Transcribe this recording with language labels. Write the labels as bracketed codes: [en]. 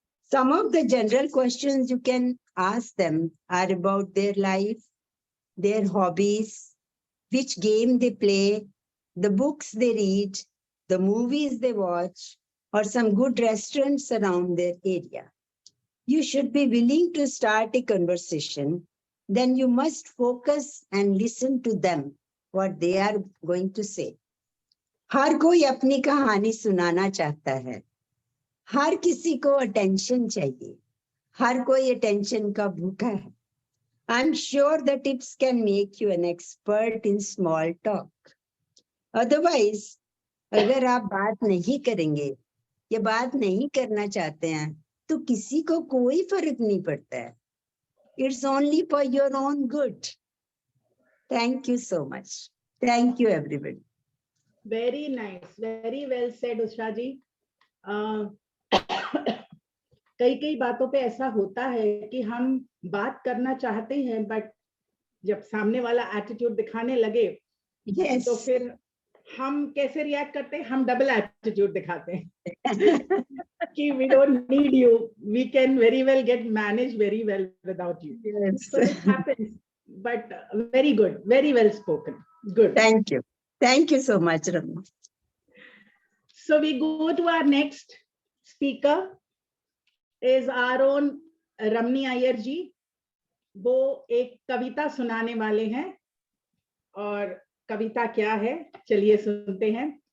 [en] Some of the general questions you can ask them are about their life, their hobbies, which game they play, the books they read, the movies they watch, or some good restaurants around their area. You should be willing to start a conversation. Then you must focus and listen to them, what they are going to say. [hi] हर कोई अपनी कहानी सुनाना चाहता है. हर किसी को attention चाहिए. हर कोई attention का भूखा है. [en] I'm sure the tips can make you an expert in small talk. [hi] Otherwise, अगर आप बात नहीं करेंगे या बात नहीं करना चाहते हैं, तो किसी को कोई फर्क नहीं पड़ता है. [en] It's only for your own good. Thank you so much. Thank you, everybody. Very nice. Very well said, Usha ji. [hi] कई बातों पे ऐसा होता है कि हम बात करना चाहते हैं, बट जब सामने वाला एटीट्यूड दिखाने लगे, [en] Yes. [hi] तो फिर हम कैसे रिएक्ट करते हैं? हम डबल एटीट्यूड दिखाते हैं कि [en] we don't need you. We can very well get managed very well without you. Yes. So it happens, but very good, very well spoken. Good. Thank you. Thank you so much, Ramya. So we go to our next speaker is our own Ramani Iyer ji. [hi] वो एक कविता सुनाने वाले हैं, और कविता क्या है चलिए सुनते हैं.